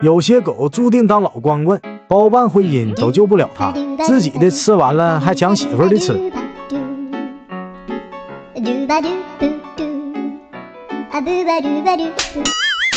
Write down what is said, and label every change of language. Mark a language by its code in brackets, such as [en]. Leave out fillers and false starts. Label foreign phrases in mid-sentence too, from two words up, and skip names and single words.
[zh] 有些狗注定当老光棍，包办婚姻都救不了它，自己的吃完了还抢媳妇的吃。 do ba do do do, a do ba do ba do do.